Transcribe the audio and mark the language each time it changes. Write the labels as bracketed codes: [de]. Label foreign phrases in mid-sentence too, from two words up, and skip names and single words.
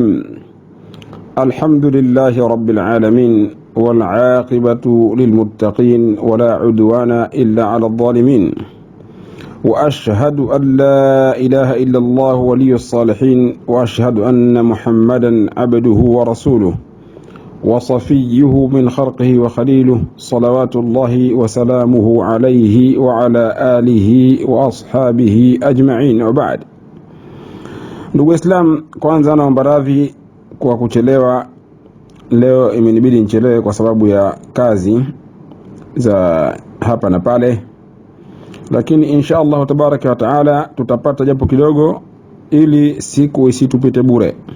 [ar] الحمد لله رب العالمين والعاقبة للمتقين ولا عدوان إلا على الظالمين، وأشهد أن لا إله إلا الله ولي الصالحين، وأشهد أن محمدا عبده ورسوله وصفيه من خلقه وخليله، صلوات الله وسلامه عليه وعلى آله وأصحابه أجمعين، وبعد. [sw] Ndugu Islam, kwanza naomba radhi kwa kuchelewa. Leo imenibidi nichelewe kwa sababu ya kazi za hapa na pale, lakini [ar] إن شاء الله تبارك وتعالى [sw] tutapata japo kidogo ili siku isitupite bure.